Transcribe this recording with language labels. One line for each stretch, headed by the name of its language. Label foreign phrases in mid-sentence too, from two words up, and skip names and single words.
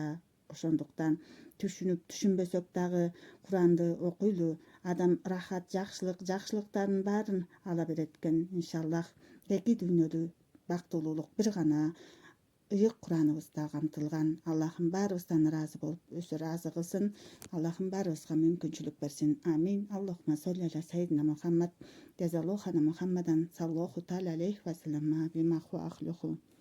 Kyrgyz: Ошондуктан түшүнбөсөк дагы Куранды окуйлу. Адам рахат, жакшылыктардын баарын ала берет экен, иншаллах. Эки дүйнөлүү бактылуулук бир гана ыйык Кураныбызда камтылган. Аллахым баарыбыздан ыраазы болуп, өзү ыраазы кылсын. Аллахым баарыбызга мүмкүнчүлүк берсин. Амин.
Arabic: اللهم صل على سيدنا محمد. جزى الله عنا محمدا صلى الله تعالى عليه وسلم بما هو أهله.